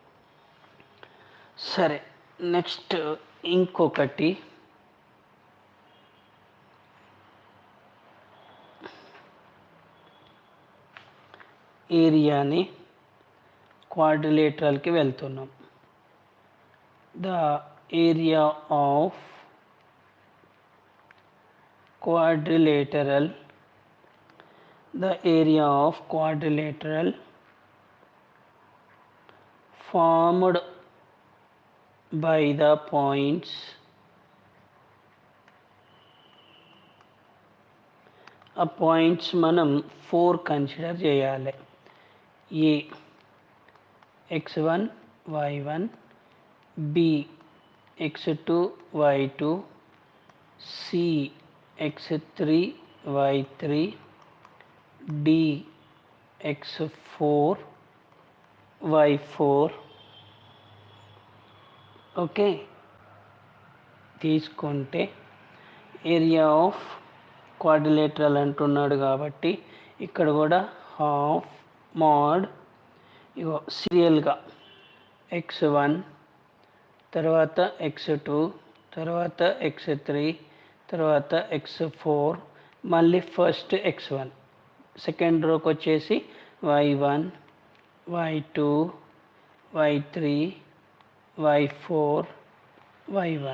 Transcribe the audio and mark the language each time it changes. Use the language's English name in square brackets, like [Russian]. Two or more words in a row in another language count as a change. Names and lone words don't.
[Telugu] సరే, నెక్స్ట్ ఇంకొకటి ఏరియాని క్వాడ్రిలేటరల్కి వెళ్తున్నాం. [English] the area of quadrilateral formed by the points [Telugu] ఆ పాయింట్స్ మనం 4 కన్సిడర్ చేయాలి. [English] ఏ X1 Y1 B X2 Y2 C X3 Y3 D X4 Y4. [Telugu] ఓకే, తీసుకుంటే [English] area of quadrilateral [Telugu] అంటున్నాడు కాబట్టి ఇక్కడ కూడా [English] half mod [Telugu] ఇగో సీరియల్గా X1 తర్వాత X2 తర్వాత X3 తర్వాత X4 మళ్ళీ ఫస్ట్ X1, సెకండ్ రోకి వచ్చేసి Y1 Y2 Y3 Y4 Y1.